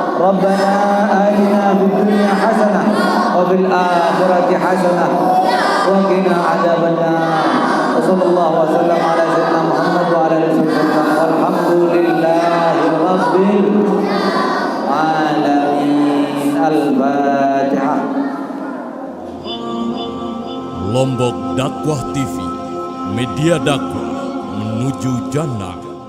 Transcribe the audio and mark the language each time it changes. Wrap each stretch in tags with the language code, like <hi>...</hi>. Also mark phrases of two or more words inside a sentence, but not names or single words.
<ar>ربنا آتنا في الدنيا حسنة وفي الآخرة حسنة وقنا عذاب النار. وصلى الله وسلم على سيدنا محمد وعلى آله وسلم. والحمد لله رب العالمين. Al-Fatihah.</ar> <id>Lombok Dakwah TV, media dakwah menuju jannah.</id>